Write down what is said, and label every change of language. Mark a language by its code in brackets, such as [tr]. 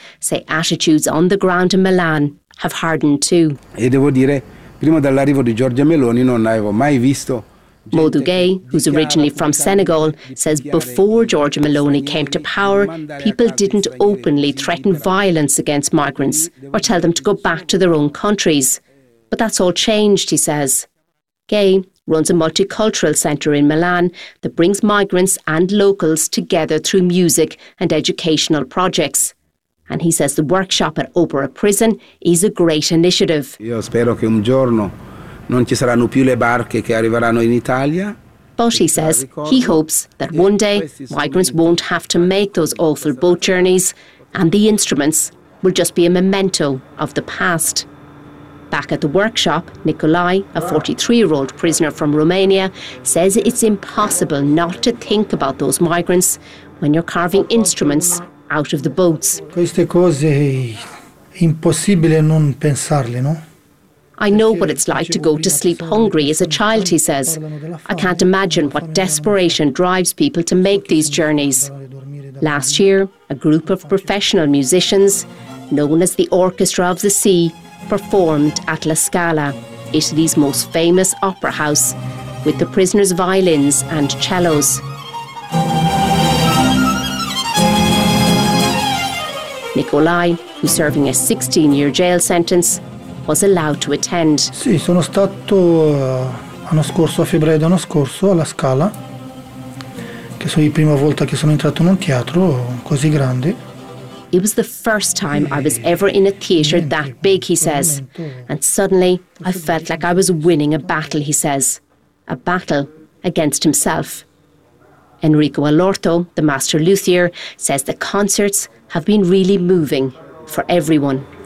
[en] say attitudes on the ground in Milan have hardened too. [it] E devo dire, prima dell'arrivo di Giorgia Meloni non avevo mai visto. [en] Modu Gaye, who's originally from Senegal, says before Giorgia Meloni came to power, people didn't openly threaten violence against migrants or tell them to go back to their own countries. But that's all changed, he says. Gaye runs a multicultural centre in Milan that brings migrants and locals together through music and educational projects. And he says the workshop at Opera Prison is a great initiative. [it] Io spero che un giorno non ci saranno più le barche che arriveranno in Italia. [en] But he says he hopes that one day migrants won't have to make those awful boat journeys and the instruments will just be a memento of the past. Back at the workshop, Nicolai, a 43-year-old prisoner from Romania, says it's impossible not to think about those migrants when you're carving instruments out of the boats. [it] Queste cose è impossibile non pensarle, no? [en] I know what it's like to go to sleep hungry as a child, he says. I can't imagine what desperation drives people to make these journeys. Last year, a group of professional musicians, known as the Orchestra of the Sea, performed at La Scala, Italy's most famous opera house, with the prisoners' violins and cellos. Nicolai, who's serving a 16-year jail sentence, was allowed to attend. [it] Sì, sono stato l'anno scorso, a febbraio dell'anno scorso, alla Scala, che sono la prima volta che sono entrato in un teatro così grande. [en] It was the first time I was ever in a theatre that big, he says. And suddenly, I felt like I was winning a battle, he says. A battle against himself. Enrico Alorto, the master luthier, says the concerts have been really moving for everyone.